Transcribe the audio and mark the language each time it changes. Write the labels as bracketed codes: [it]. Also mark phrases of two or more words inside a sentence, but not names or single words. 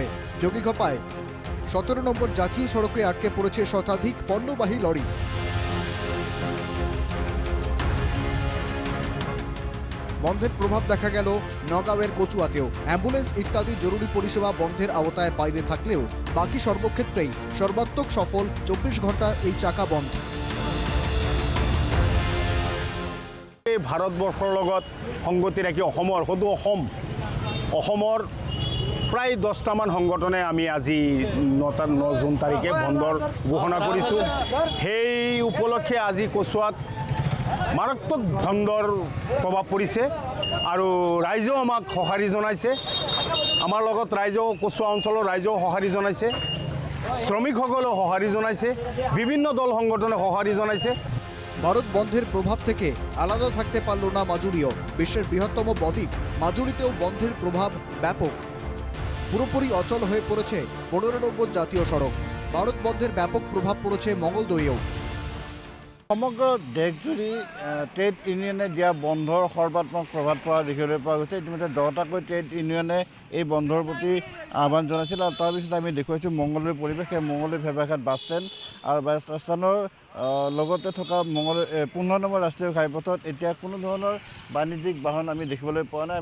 [bn] যোগীঘোপায় 17 নম্বর জাতীয় সড়কে আটকে পড়েছে শতাধিক পণ্যবাহী লরি। বন্ধের প্রভাব দেখা গেল নগাঁওয়ের কচুয়াতেও। অ্যাম্বুলেন্স ইত্যাদি জরুরি পরিষেবা বন্ধের আওতায় বাইরে থাকলেও বাকি সর্বক্ষেত্রেই সর্বাত্মক সফল 24 ঘণ্টা এই চাকা বন্ধ। [as] ভাৰতবৰ্ষৰ লগত সংগতি ৰাখি অসমৰ প্ৰায় 10টামান সংগঠনে আমি আজি 9 জুন তাৰিখে বন্ধৰ ঘোষণা কৰিছোঁ। সেই উপলক্ষে আজি কচুৱাত মাৰাত্মক বন্ধৰ প্ৰভাৱ পৰিছে আৰু ৰাইজেও আমাক সঁহাৰি জনাইছে। আমাৰ লগত ৰাইজেও কচুৱা অঞ্চলৰ ৰাইজেও সঁহাৰি জনাইছে, শ্ৰমিকসকলেও সঁহাৰি জনাইছে, বিভিন্ন দল সংগঠনে সঁহাৰি জনাইছে। [bn] ভারত বন্ধের প্রভাব থেকে আলাদা থাকতে পারল না মাজুরিও। বিশ্বের বৃহত্তম বদ্বীপ মাজুরিতেও বন্ধের প্রভাব ব্যাপক। পুরোপুরি অচল হয়ে পড়েছে 15 নম্বর জাতীয় সড়ক। ভারত বন্ধের ব্যাপক প্রভাব পড়েছে মঙ্গলদৈয়েও। [as] সমগ্র দেশজুৰি [en] trade union [as] দিয়া বন্ধৰ সৰ্বাত্মক প্ৰভাৱ পৰা দেখিবলৈ পোৱা গৈছে। ইতিমধ্যে 10টাকৈ [en] trade union [as] এই বন্ধৰ প্ৰতি আহ্বান জনাইছিল আৰু তাৰপিছত আমি দেখুৱাইছোঁ মংগলদৈৰ পৰিৱেশ। সেই মংগলদৈ ভেবাঘাট [en] bus stand [as] আৰু [en] bus stand [as] লগতে থকা 15 নম্বৰ ৰাষ্ট্ৰীয় ঘাইপথত এতিয়া কোনো ধৰণৰ বাণিজ্যিক বাহন আমি দেখিবলৈ পোৱা নাই।